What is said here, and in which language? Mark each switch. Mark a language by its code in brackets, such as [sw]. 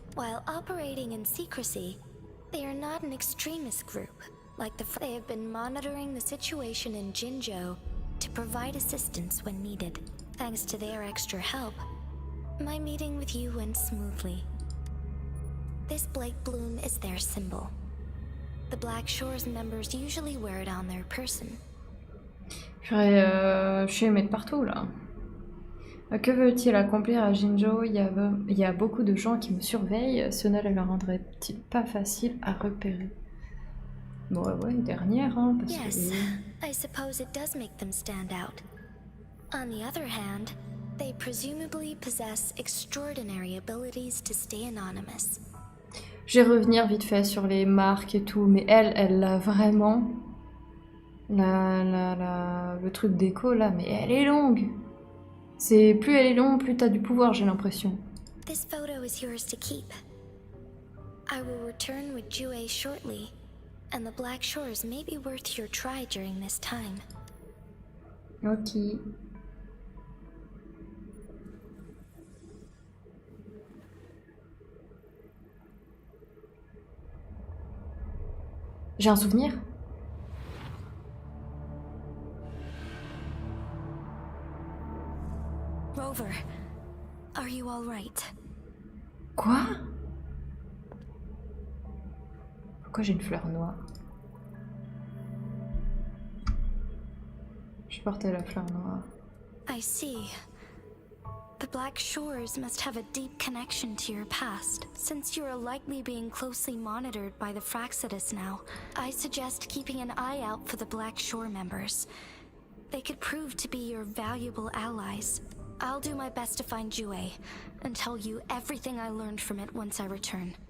[en] While operating in secrecy, they are not an extremist group like they have been monitoring the situation in Jinzhou to provide assistance when needed. Thanks to their extra help, my meeting with you went smoothly. This Blake Bloom is their symbol. The Black Shores members usually wear it on their person. [fr] Je suis aimée de partout là. Que veut-il accomplir à Jinzhou? Il y a beaucoup de gens qui me surveillent. Cela ne le rendrait-il pas facile à repérer? Bon, ouais, dernière, hein, parce [en] Yes, [fr] que... [en] I suppose it does make them stand out. On the other hand, they presumably possess extraordinary abilities to stay anonymous. [fr] Je vais revenir vite fait sur les marques et tout, mais elle a vraiment... le truc déco là, mais elle est longue. C'est plus elle est longue, plus t'as du pouvoir, j'ai l'impression. [en] This photo is yours to keep. I will return with Jue shortly, and the Black Shores may be worth your try during this time. Ok. [fr] J'ai un souvenir? [en] Rover, are you all right? [fr] Quoi? Pourquoi j'ai une fleur noire? Je portais la fleur noire. [en] I see. The Black Shores must have a deep connection to your past. Since you are likely being closely monitored by the Fraxidus now, I suggest keeping an eye out for the Black Shore members. They could prove to be your valuable allies. I'll do my best to find Jue and tell you everything I learned from it once I return.